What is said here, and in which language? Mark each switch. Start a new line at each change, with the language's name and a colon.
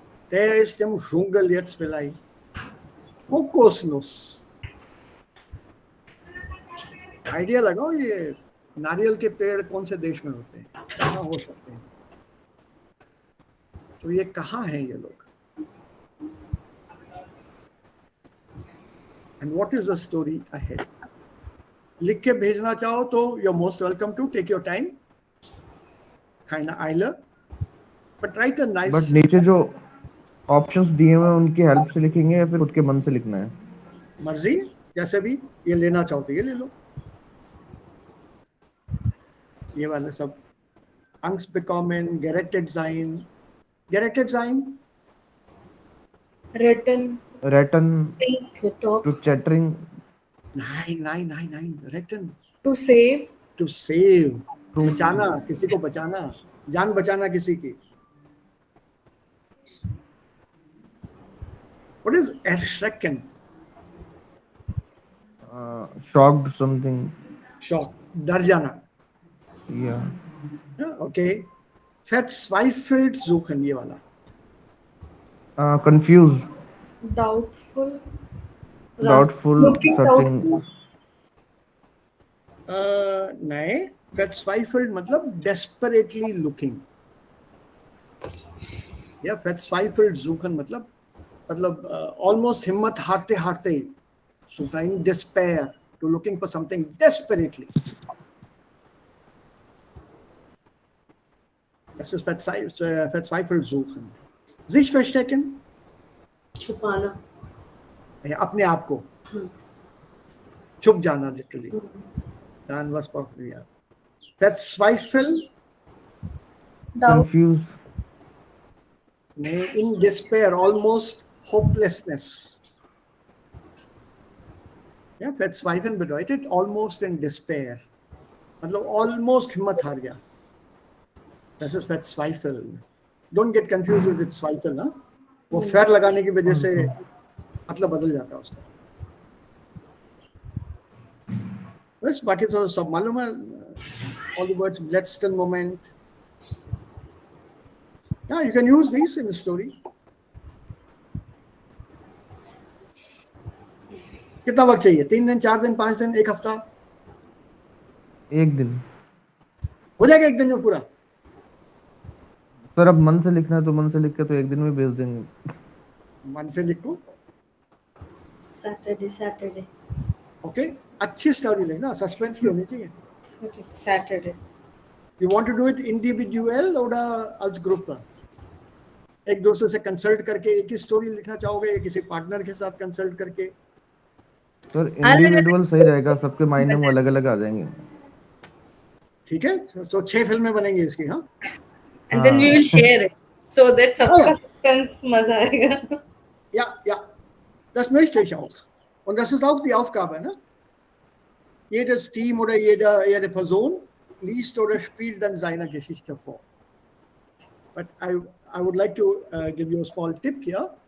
German: Der ist im Dschungel jetzt vielleicht. Kokosnuss.
Hindi: Idea लगाओ ये नारियल के पेड़ कौन से देश में होते हैं, कहाँ हो सकते हैं. तो ये कहाँ हैं ये लोग?
English: And what is the story ahead?
Hindi: लिख के भेजना चाहो तो
English: you're most welcome to take your time.
German: Keine Eile.
English: But write a nice.
Hindi: But नीचे जो ऑप्शंस दिए हुए हैं उनकी हेल्प से लिखेंगे या फिर खुद के मन से लिखना है? मर्जी, जैसे भी ये लेना चाहो तो ये ले लो. ये वाले सब
German: Angst bekommen, gerettet sein. Gerettet sein? Retten.
English: To chattering.
German: Nein. Retten.
English: To save. To save.
Hindi: बचाना, किसी को बचाना, जान बचाना किसी की.
English: What is erschrecken? Shocked something.
Hindi: Shock. डर जाना.
English: Yeah. Okay.
German: Verzweifelt suchen
Hindi: ये वाला.
English: Confused. Doubtful. Searching. Doubtful.
Hindi: नहीं.
English: Verzweifelt मतलब desperately looking.
Hindi: या
German: verzweifelt suchen
Hindi: मतलब almost हिम्मत हारते हारते suchen,
English: in despair, to looking for something desperately.
German: Das ist verzweifelt suchen. Sich verstecken,
Hindi: छुपाना. अपने आप को छुप जाना, literally. Dan was Porphyria. Verzweifel,
English: Confused. in despair, almost hopelessness.
German: Ja, verzweifeln bedeutet
English: almost in despair.
Hindi: मतलब almost हिम्मत हार गया.
German: Das ist verzweifeln.
English: Don't get confused with Zweifel, ना?
Hindi: वो फेर लगाने की वजह से मतलब बदल जाता है उसका. बस बाकी तो सब मालूम है.
English: All the words,
German: letzten Moment.
English: Yeah, you can use these in the story.
Hindi: कितना वक्त चाहिए? 3 दिन, 4 दिन, 5 दिन, 1 हफ्ता? 1 दिन. हो जाएगा 1 दिन में पूरा? सर अब मन से लिखना है तो मन से लिख के तो 1 दिन में भेज देंगे. मन से लिखो.
English: Saturday.
Hindi: ओके, अच्छी स्टोरी लिखना, सस्पेंस की होनी चाहिए.
English: Okay, Saturday. You want to do it individual or as group?
Hindi: एक दूसरे से कंसल्ट करके एक ही स्टोरी लिखना चाहोगे या किसी पार्टनर के साथ कंसल्ट करके? सर इंडिविजुअल सही रहेगा, सबके माइंड में अलग अलग आ जाएंगे. ठीक है, तो 6 फिल्में बनेंगी इसकी. हाँ,
English: And then we will share it so that सबका suspense
Hindi: मजा आएगा.
German: ja, das möchte ich auch. Und das ist auch die Aufgabe, ne? Jedes Team oder jede Person liest oder spielt dann seine Geschichte vor.
English: But I would like to give you a small tip here.